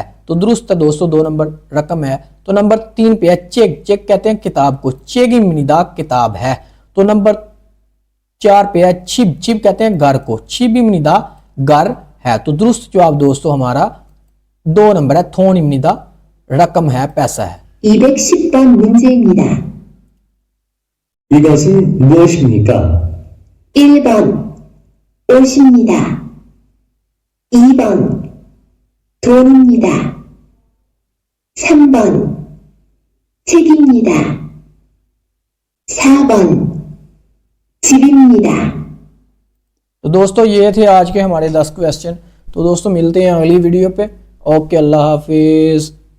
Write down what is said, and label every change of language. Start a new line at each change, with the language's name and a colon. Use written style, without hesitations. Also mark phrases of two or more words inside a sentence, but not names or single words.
Hindi: तो दुरुस्त है दोस्तों, 2 नंबर रकम है। तो नंबर 3 पे है
Korean: 책, 책
Hindi: कहते हैं किताब को,
Korean: 책입니다
Hindi: किताब है। तो नंबर 4 पे है
Korean: 집, 집
Hindi: कहते हैं घर को,
Korean: 집입니다
Hindi: घर है। तो दुरुस्त जवाब दोस्तों हमारा 2 नंबर है,
Korean: 돈입니다
Hindi: रकम है, पैसा है।
Korean: 210번 문제입니다. 이것은 무엇입니까? 1번 옷입니다. 2번 돈입니다. 3번 책입니다. 4번 집입니다.
Hindi: तो दोस्तों ये थे आज के हमारे 10 क्वेश्चन। तो दोस्तों मिलते हैं अगली वीडियो पे। ओके, अल्लाह हाफिज।